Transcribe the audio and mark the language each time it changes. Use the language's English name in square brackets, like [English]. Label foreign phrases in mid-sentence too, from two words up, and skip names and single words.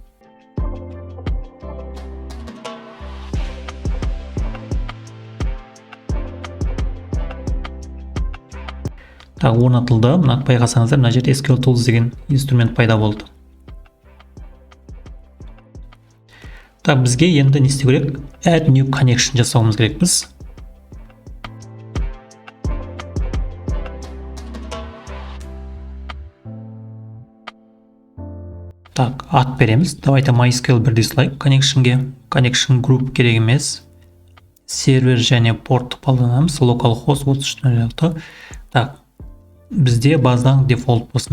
[Kazakh] Так, орнатылды. Мына байқасаңыздар, мына жерде SQL Tools деген инструмент пайда болды. Так, бізге енді не істеу керек? [English] Add new connection [Kazakh] жасауымыз керек біз. Так, ат береміз. Давайте MySQL бір [English] dislike connectionге. Connection group [Kazakh] керек емес. Сервер және порт қолданамыз. Localhost 33.0. Так, бізде базадан дефолт болсын.